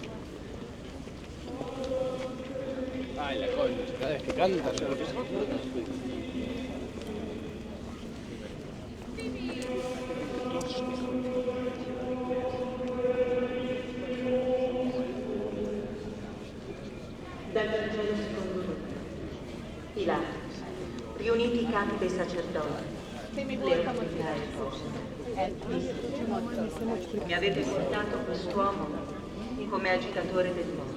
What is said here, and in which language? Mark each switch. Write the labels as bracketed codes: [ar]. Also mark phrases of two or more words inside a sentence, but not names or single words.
[es] Ay, la concha, cada vez que canta se lo [it] Dal Vangelo secondo Luca. Pilato, riuniti i capi dei sacerdoti, le autorità esposte, mi avete portato quest'uomo come agitatore del mondo.